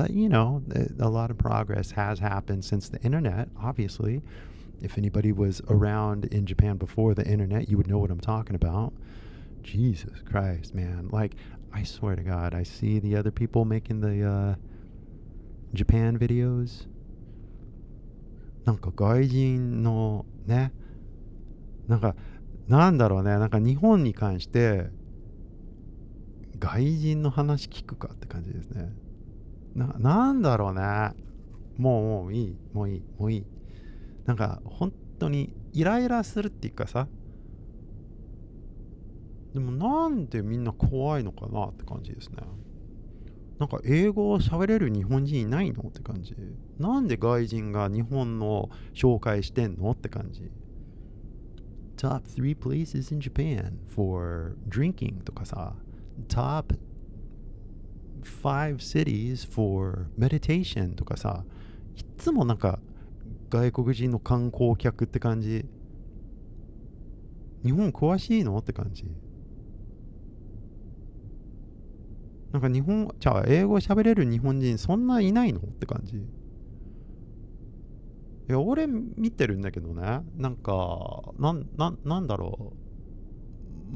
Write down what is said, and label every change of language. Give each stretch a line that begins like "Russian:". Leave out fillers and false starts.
English: But, a lot of progress has happened since the internet, obviously. If anybody was around in Japan before the internet, you would know what I'm talking about. Jesus Christ, man. Like, I swear to God, I see the other people making the Japan videos.
Japanese: なんか外人のね、なんだろうね、日本に関して外人の話聞くかって感じですね。なんだろうね。もういい。本当にイライラするっていうかさ、でもなんでみんな怖いのかなって感じですね。英語を喋れる日本人いないのって感じ。なんで外人が日本の紹介してんのって感じ。 Top 3 places in Japan for drinking とかさ、 Top 5 cities for meditation とかさ、いつも外国人の観光客って感じ。日本詳しいのって感じ。英語喋れる日本人そんないないのって感じ。いや、俺見てるんだけどね。なんだろう。